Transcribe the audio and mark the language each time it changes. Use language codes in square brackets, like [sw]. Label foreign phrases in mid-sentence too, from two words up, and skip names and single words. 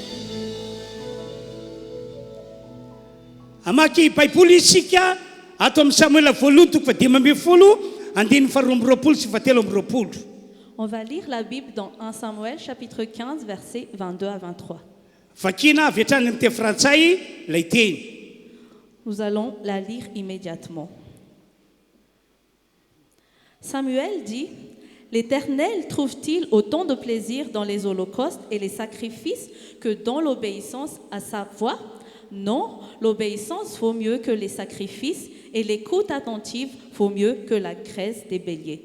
[mg] Amaky baiboly isika ato amin'ny Samuela voalohany toko fa 10 andiny faharoa amby roapolo sy fahatelo amby roapolo. [fr] On va lire la Bible dans 1 Samuel chapitre 15 versets 22 à 23. [mg] Vakina avy hatrany amin'ny teny frantsay ilay teny. [fr] Nous allons la lire immédiatement. Samuel dit: L'Éternel trouve-t-il autant de plaisir dans les holocaustes et les sacrifices que dans l'obéissance à sa voix? Non, l'obéissance vaut mieux que les sacrifices et l'écoute attentive vaut mieux que la graisse des béliers.